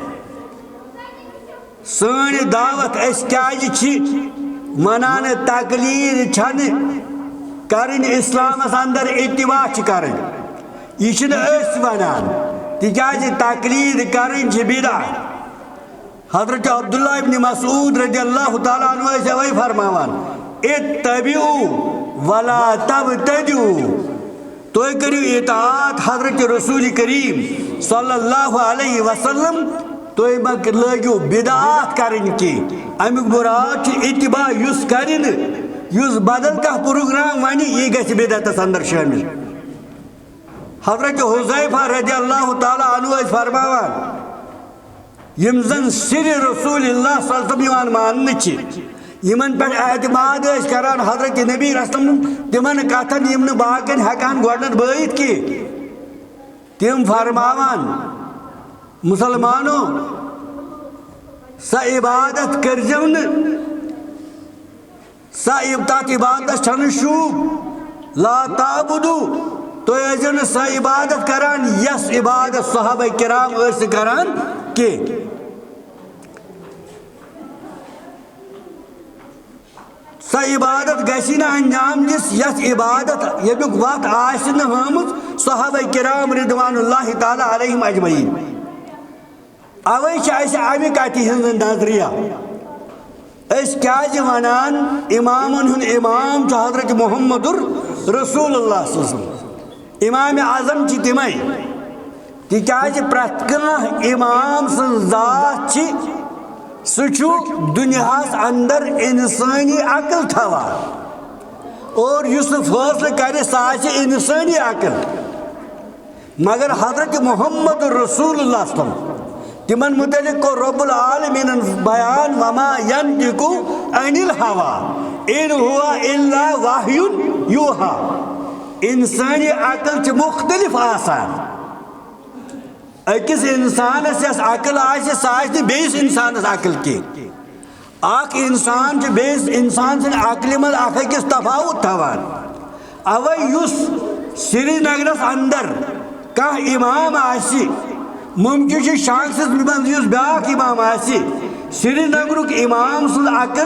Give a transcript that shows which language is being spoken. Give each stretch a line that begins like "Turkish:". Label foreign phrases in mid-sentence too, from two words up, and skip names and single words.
Kashmiri: سٲنۍ دعوت أسۍ کیٛازِ چھِ ونان تقلیٖد چھنہٕ کرٕنۍ اسلامس اندر اتباع چھِ کرٕنۍ یہِ چھِنہٕ أسۍ ونان تِکیٛازِ تقلیٖد کرٕنۍ چھِ بدعت حضرت عبداللہ ابن مسعود رضی اللہ تعالیٰ عنہ ٲسۍ اَوَے فرماوان
Arabic: اتبعوا ولا تبتدعوا
Kashmiri: تُہۍ کٔرِو اطاعت حضرت رسول کریم صلی اللہ علیہ وسلم تُہۍ مہ لٲگِو بدعات کرٕنۍ کینٛہہ امیُک مُراد چھُ اتباع یُس کرِ نہٕ یُس بدل کانٛہہ پروگرام ونہِ یہِ گژھِ بدعتس اندر شٲمِل حضرت حذیفہ رضی اللہ تعالیٰ عنہ ٲسۍ فرماوان یِم زن سِرِ رسول اللہ صلی اللہ علیہ وسلم یِوان ماننہٕ چھِ یِمن پٮ۪ٹھ اعتماد ٲسۍ کران حضرت نبی رسول تِمن کتھن یِم نہٕ باقین ہٮ۪کان گۄڈنٮ۪تھ بٲیِتھ کینٛہہ تِم فرماوان مسلمانو سۄ عبادت کٔرۍزیو نہٕ تتھ عبادتس چھنہٕ شوٗب
Arabic: لا تعبدو
Kashmiri: تُہۍ ٲسۍزیو نہٕ سۄ عبادت کران یۄس عبادت صحابہ کرام ٲسۍ نہٕ کران کینٛہہ سۄ عبادت گژھِ نہٕ انجام دِژ یۄس عبادت ییٚمیُک وقت آسہِ نہٕ ہٲمٕژ صحابہ کرام رضوان اللہ تعالیٰ علیہم اجمعین اوے چھِ اَسہِ امہِ کتھِ ہٕنٛز نظریہ أسۍ کیٛازِ ونان امامن ہُنٛد امام چھُ حضرت محمد رسول اللہ صلی اللہ علیہ وسلم امام اعظم چھِ تِمے تِکیٛازِ پرٛٮ۪تھ کانٛہہ امام سٕنٛز ذات چھِ سُہ چھُ دُنیاہس اندر انسٲنی عقل تھاوان اور یُس نہٕ فٲصلہٕ کرِ سُہ آسہِ انسٲنی عقل مگر حضرت محمد رسول اللہ صلی اللہ علیہ وسلم تِمن متعلق کوٚر رۄب العالمیٖنن بیان
Arabic: وما ینطقُ عن الہوا ان ہوا الا وحی یوحا
Kashmiri: انسٲنی عقل چھِ مختلف آسان أکِس اِنسانس یۄس عقل آسہِ سۄ آسہِ نہٕ بیٚیِس اِنسانس عقل کینٛہہ اکھ اِنسان چھُ بیٚیِس اِنسان سٕنٛدِ عقلہِ منٛز اکھ أکِس تفاوُت تھاوان اوے یُس سری نگرس اندر کانٛہہ اِمام آسہِ ممکن چھُ شانٛگسَس منٛز یُس بیٛاکھ اِمام آسہِ سری نگرُک اِمام سُنٛد عقل